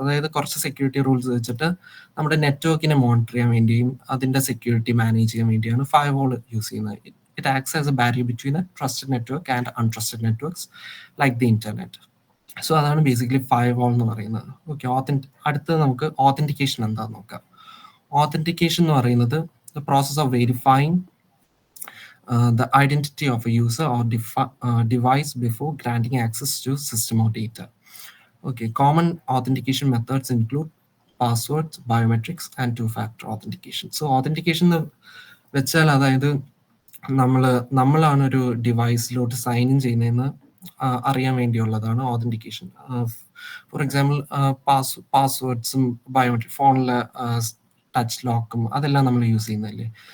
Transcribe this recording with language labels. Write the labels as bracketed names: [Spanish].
[Malayalam] അതായത് കുറച്ച് security rules വെച്ചിട്ട് നമ്മുടെ നെറ്റ്വർക്കിനെ മോണിറ്റർ ചെയ്യാൻ വേണ്ടിയും അതിൻ്റെ സെക്യൂരിറ്റി മാനേജ് ചെയ്യാൻ വേണ്ടിയാണ് ഫയർവാൾ യൂസ് ചെയ്യുന്നത്. [English] It acts as a barrier between a trusted network and untrusted networks like the internet. [Malayalam] So അതാണ് ബേസിക്കലി ഫയർവാൾ എന്ന് പറയുന്നത്. ഓക്കെ, അടുത്തത് നമുക്ക് ഓതന്റിക്കേഷൻ എന്താണെന്ന് നോക്കാം. [English] authentication [Malayalam] എന്ന് പറയുന്നത് [English] The process of verifying the identity of a user or device before granting access to system or data. Okay, common authentication methods include passwords, biometrics, and two-factor authentication. [Malayalam] So authentication എന്ന് വെച്ചാൽ അതായത് നമ്മളാണ് ഒരു ഡിവൈസിലോട്ട് sign in ചെയ്യുന്നതെന്ന് അറിയാൻ വേണ്ടിയുള്ളതാണ് authentication. For example പാസ്വേഡ്സും biometric ഫോണിലെ touch ലോക്കും അതെല്ലാം നമ്മൾ യൂസ് ചെയ്യുന്നതല്ലേ.